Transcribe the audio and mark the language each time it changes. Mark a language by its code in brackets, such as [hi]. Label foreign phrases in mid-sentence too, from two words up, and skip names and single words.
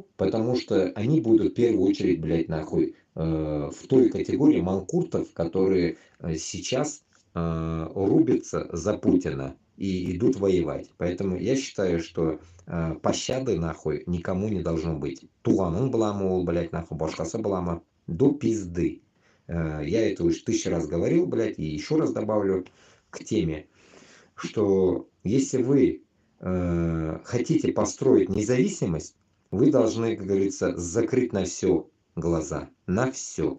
[ru] Потому что они будут в первую очередь, блядь, нахуй, в той категории манкуртов, которые сейчас рубятся за Путина и идут воевать. Поэтому я считаю, что пощады, нахуй, никому не должно быть. [tt] Туганын буламы, [ru] блядь, нахуй, [tt] башкасы буламы, [ru] до пизды. Я это уже 1000 раз говорил, блядь, и еще раз добавлю к теме, что если вы хотите построить независимость, вы должны, как говорится, закрыть на все глаза. На все.